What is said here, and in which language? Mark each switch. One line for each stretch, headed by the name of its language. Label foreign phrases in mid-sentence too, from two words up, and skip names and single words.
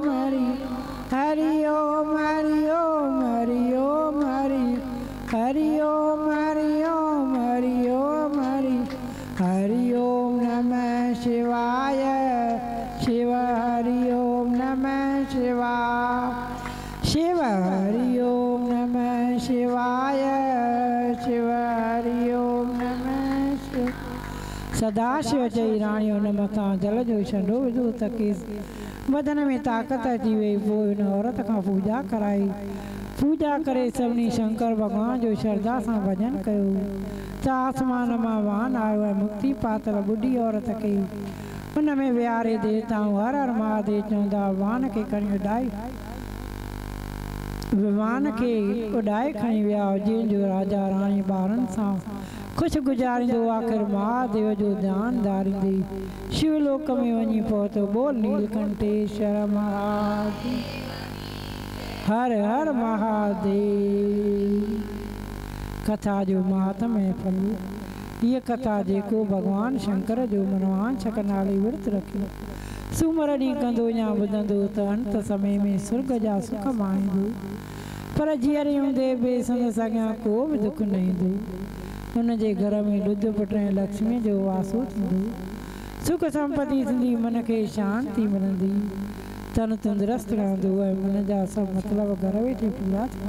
Sanskrit: हरि हरि ओम हरि ओम हरि ओम हरि हरि ओम हरि ओम हरि ओम हरि हरि ओम नमः शिवाय, शिव हरि ओम नमः शिवाय, शिव हरि ओम नमः शिवाय, शिव हरि ओम नमः शिवाय।
Sindhi: सदाशिव चई राणी हुन मथां जल जो छंडो विधो त खेसि बदन में ताक़त अची वई। पोइ हुन औरत खां पूॼा कराई। पूॼा करे सभिनी शंकर भॻवान जो श्रद्धा सां भॼन कयो त आसमान मां वान आयो ऐं मुक्ति पातल ॿुढी औरत खे हुन में विहारे देवताऊं हर हर महादेव चवंदा वान खे खणी उॾाए खणी विया। जंहिंजो राजा राणी ॿारनि सां ख़ुशि गुज़ारींदो आख़िर महादेव जो ध्यानु धारींदे शिवलोक में वञी पहुतो। बोल नीलकंठेश्वर महादेव, हर हर महादेव। कथा जो महात्म्य फल। हीअ कथा जेको भॻवान शंकर जो मनवांछक नाले विर्त रखियो सूमर ॾींहुं कंदो या ॿुधंदो त अंत समय में स्वर्ग जा सुख माणींदो। पर जीअरे हूंदे बि संदसि अॻियां को बि दुख न ईंदो। हुनजे घर में ॾुध पुट ऐं लक्ष्मी जो वासो थींदो। सुख संपत्ति थींदी। मन खे शांती मिलंदी। तन तंदुरुस्त रहंदो ऐं मन जा सभु मतिलब घर वेठे पूरा थींदा।